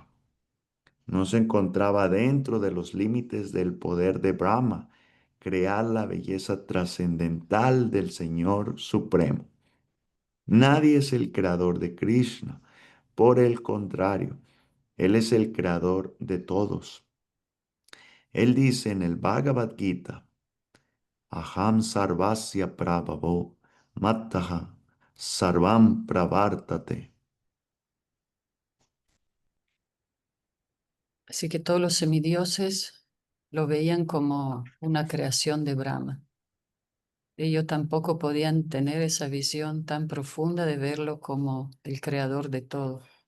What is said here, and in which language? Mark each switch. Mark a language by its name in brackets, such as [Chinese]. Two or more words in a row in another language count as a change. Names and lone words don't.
[Spanish] No se encontraba dentro de los límites del poder de Brahma crear la belleza trascendental del Señor Supremo. Nadie es el creador de Krishna. Por el contrario, Él es el creador de todos. Él dice en el Bhagavad Gita, [Sanskrit] अहं सर्वस्य प्रभवो मत्तः सर्वं प्रवर्तते. [Spanish] Así que todos los semidioses lo veían como una creación de Brahma. Ellos tampoco podían tener esa visión tan profunda de verlo como el creador de todo.